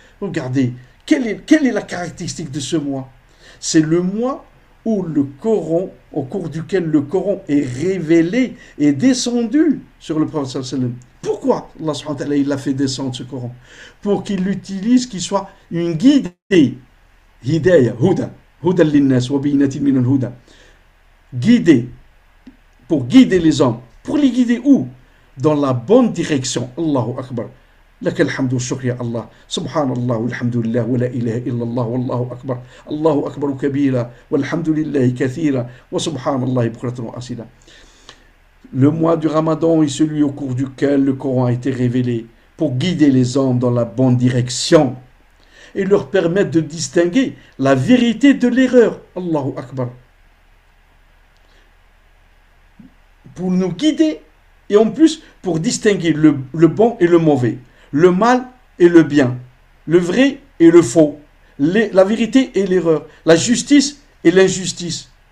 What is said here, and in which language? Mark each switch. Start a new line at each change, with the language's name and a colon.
French: Regardez, quelle est la caractéristique de ce mois? C'est le mois où le Coran, au cours duquel le Coran est révélé et descendu sur le prophète sallallahu alayhi wa sallam. Pourquoi Allah subhanahu wa ta'ala il a fait descendre ce Coran? Pour qu'il l'utilise, qu'il soit une guidée. Hidayah, huda,
Arabic: huda linnas wa bayinatin min al-huda.
French: Guider, pour guider les hommes. Pour les guider où? Dans la bonne direction. Allahu Akbar.
Arabic: لك الحمد والشكر يا الله سبحان الله والحمد لله ولا إله إلا الله والله أكبر الله أكبر كبيرا والحمد لله كثيرا وسبحان الله بكرة وأصيلا.
French: Le mois du Ramadan est celui au cours duquel le Coran a été révélé pour guider les hommes dans la bonne direction et leur permettre de distinguer la vérité de l'erreur. Allahu Akbar. Pour nous guider et en plus pour distinguer le bon et le mauvais, le mal et le bien, le vrai et le faux, la vérité et l'erreur, la justice et l'injustice.